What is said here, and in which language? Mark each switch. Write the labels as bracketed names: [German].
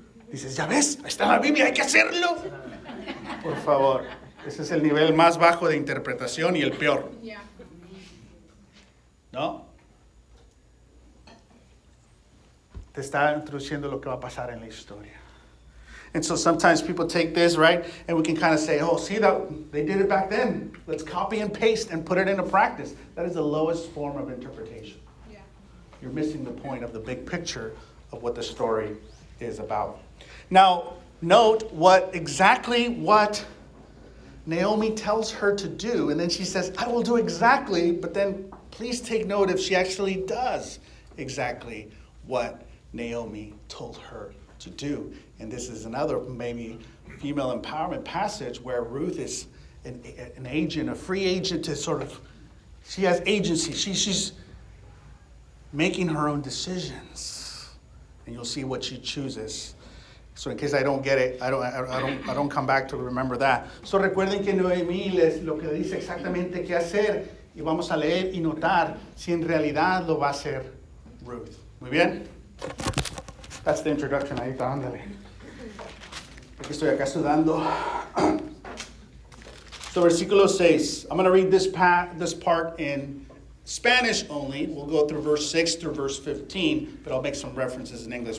[Spanish] Dices, ya ves, ahí está en la Biblia, hay que hacerlo. Por favor, ese es el nivel más bajo de interpretación y el peor. ¿No? Te está introduciendo lo que va a pasar en la historia. [English] And so sometimes people take this, right? And we can kind of say, oh, see, that they did it back then. Let's copy and paste and put it into practice. That is the lowest form of interpretation. Yeah. You're missing the point of the big picture of what the story is about. Now, note exactly what Naomi tells her to do. And then she says, I will do exactly. But then please take note if she actually does exactly what Naomi told her to do. And this is another maybe female empowerment passage where Ruth is an agent, a free agent to sort of, she has agency. She's making her own decisions. And you'll see what she chooses. So in case I don't get it, I don't come back to remember that. [Spanish] So recuerden que Noemí lo que dice exactamente qué hacer y vamos a leer y notar si en realidad lo va a hacer Ruth. Muy bien. [English] That's the introduction. [Spanish] Ahí está, ándale. Aquí estoy acá sudando. [English] So versículo 6. I'm going to read this part in Spanish only. We'll go through verse 6 through verse 15, but I'll make some references in English.